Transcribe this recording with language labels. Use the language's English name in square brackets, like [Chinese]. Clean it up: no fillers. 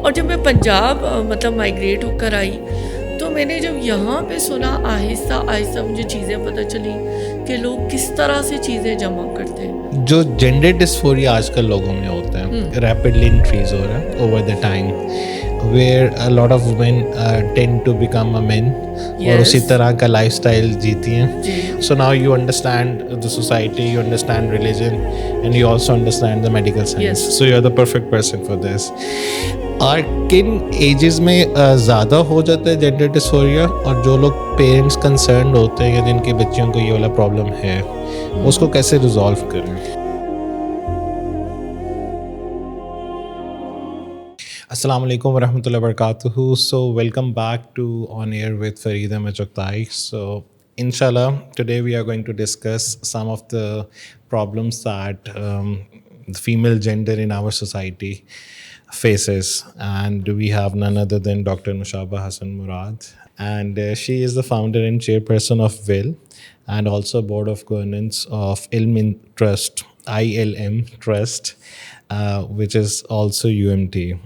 [Urdu] اور جب میں پنجاب مائگریٹ ہو کر آئی تو میں نے جب یہاں پہ سنا, آہستہ آہستہ مجھے چیزیں پتہ چلی کہ لوگ کس طرح سے چیزیں جمع کرتے ہیں. جو جینڈر ڈسفوریا آج کل لوگوں میں ہوتا ہے, ریپڈلی انکریز ہو رہا ہے [English] over the time, where a lot of women tend to become a men [Urdu] اور اسی طرح کا لائف اسٹائل جیتی ہیں. [English] So now you understand the society, you understand religion and you also understand the medical science. So you are the perfect person for this. [Urdu] اور کن edges میں زیادہ ہو جاتا ہے جینڈر ڈسفوریا, اور جو لوگ پیرنٹس کنسرنڈ ہوتے ہیں یا جن کی بچیوں کو یہ والا پرابلم ہے اس کو کیسے ریزالو کریں؟ السلام علیکم ورحمۃ اللہ وبرکاتہ. [English] So welcome back to on air with Farid Ahmed Chughtai. So inshallah today we are going to discuss some of the problems that the female gender in our society faces, and we have none other than Dr. Nushaba Hassan Murad, and she is the founder and chairperson of WIL and also board of governance of Ilm Trust, ILM Trust, which is also UMT.